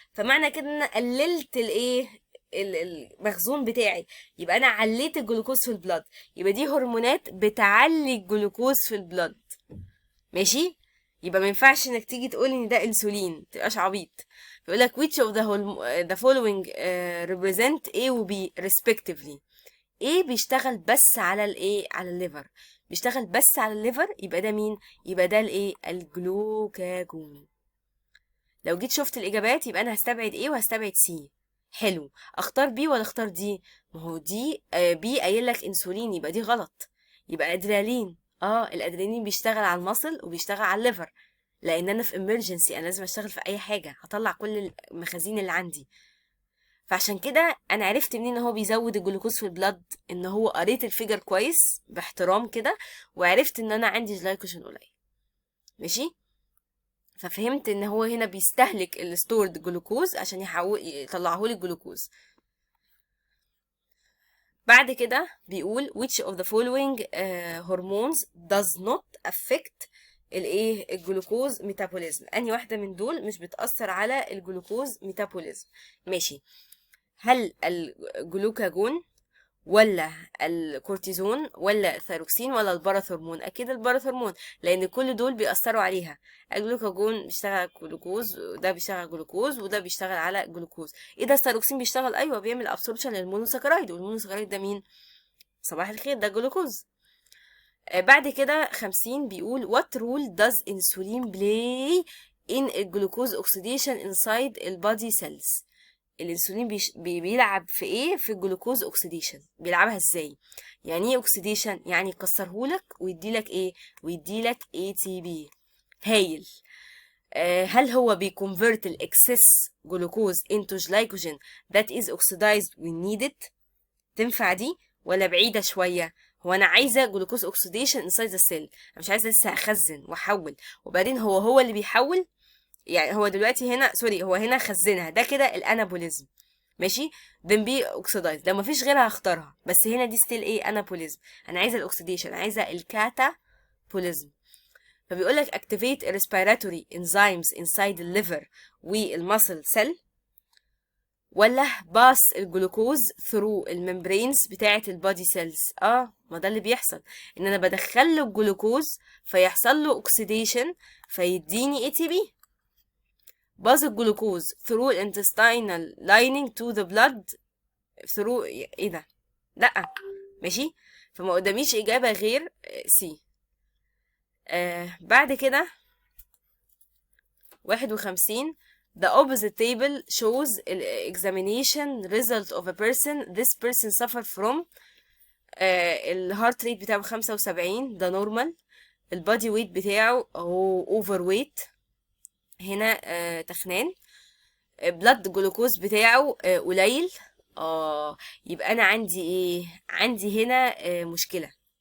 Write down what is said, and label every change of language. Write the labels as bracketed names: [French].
[Arabic] فمعنى كده ان انا قللت الايه المخزون بتاعي، يبقى انا عليت الجلوكوز في البلد. يبقى دي هرمونات بتعلي الجلوكوز في البلد. ماشي. يبقى ما ينفعش انك تيجي تقول ان ده انسولين، تبقاش عبيط. [English] بيقول لك which of the following represent A و B respectively. [Arabic] ايه بيشتغل بس على الايه، على الليفر. بيشتغل بس على الليفر، يبقى ده مين؟ يبقى ده الايه الجلوكاجون. لو جيت شفت الاجابات يبقى انا هستبعد ايه وهستبعد سي. حلو. اختار بي ولا اختار دي؟ ما هو دي بي قايل لك انسولين، يبقى دي غلط. يبقى ادرينالين. الادرينالين بيشتغل على المصل وبيشتغل على الليفر، لان انا في امرجنسي، انا لازم اشتغل في اي حاجه هطلع كل المخازين اللي عندي. فعشان كده انا عرفت منين ان هو بيزود الجلوكوز في البلد، ان هو قريت الفيجر كويس باحترام كده وعرفت ان انا عندي جلايكوجين قليل. ماشي. ففهمت ان هو هنا بيستهلك الستورد جلوكوز عشان يطلعه لي الجلوكوز. بعد كده بيقول [English] which of the following hormones does not affect [Arabic] الايه الجلوكوز ميتابوليزم. انهي واحده من دول مش بتاثر على الجلوكوز ميتابوليزم؟ ماشي. هل الجلوكاجون ولا الكورتيزون ولا الثيروكسين ولا الباراثورمون؟ اكيد الباراثورمون، لان كل دول بيأثروا عليها. الجلوكاجون بيشتغل على الجلوكوز، وده بيشتغل على الجلوكوز، وده بيشتغل على الجلوكوز. ايه ده؟ الثيروكسين بيشتغل، ايوه بيعمل ابسوربشن للمونوساكرايد، والمونوساكرايد ده مين؟ صباح الخير، ده جلوكوز. بعد كده 50 بيقول [English] what role does insulin play in glucose oxidation inside البادي cells. [Arabic] الانسولين بيلعب في ايه في الجلوكوز اوكسيديشن؟ بيلعبها ازاي؟ يعني ايه اوكسيديشن؟ يعني يكسرهولك ويديلك ايه؟ ويديلك ATP. هايل. هل هو بيكونفرت الاكسس جلوكوز انتو جلايكوجين [English] that is oxidized when needed؟ [Arabic] تنفع دي ولا بعيدة شوية؟ هو انا عايزة جلوكوز اوكسيديشن [English] inside the cell، [Arabic] انا مش عايزة لسه اخزن واحول. وبعدين هو اللي بيحول. يعني هو دلوقتي هنا سوري، هو هنا خزنها، ده كده الانابوليزم. ماشي. [English] then be oxidized، [Arabic] لو مفيش غيرها هختارها، بس هنا دي ستيل ايه انابوليزم. انا عايزه الاكسيديشن، عايزه الكاتابوليزم. فبيقول لك [English] activate respiratory enzymes inside the liver [Arabic] والمسل cell، ولا باس الجلوكوز ثرو الممبرينز بتاعه البادي سيلز. ما ده اللي بيحصل، ان انا بدخل له الجلوكوز فيحصل له اوكسيديشن فيديني ATP. باز الجلوكوز [English] through intestinal lining to the blood through [Arabic] ايه ده؟ لا. ماشي. فما قداميش اجابه غير سي. بعد كده 51. [English] The opposite table shows the examination result of a person. This person suffer from [Arabic] الهارت ريت بتاعه 75، ده نورمال. البادي ويت بتاعه هو اوفر ويت، هنا تخنان. بلاد جلوكوز بتاعه قليل. يبقى انا عندي ايه؟ عندي هنا مشكلة.